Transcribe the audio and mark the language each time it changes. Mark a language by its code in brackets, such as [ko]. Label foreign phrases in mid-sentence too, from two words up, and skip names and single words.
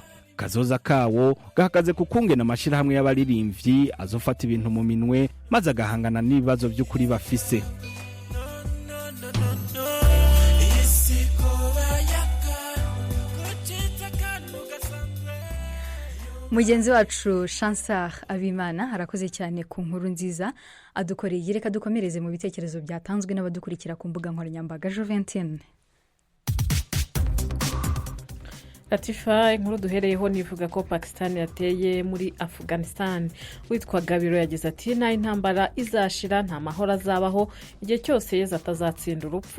[rn] Kazoza kawo gahagaze kukungena amashirahamwe y'abaririmbyi azofata ibintu mu minwe maze agahangana n'ibibazo by'ukuri bafise. Mugenzi wacu Chansar Abimana harakoze cyane ku nkuru nziza adukoreye. [rw] Reka dukomereze mu bitekerezo byatanzwe n'abadukurikira ku mbuga nkoranyambaga. Joventine Latifa, inkuru duhereyeho nivuga ko Pakistan yateye muri Afghanistan. Witwa Gabiro yagize ati nta intambara izashira, nta mahoro azabaho igihe cyose Yezu atazatsinda urupfu.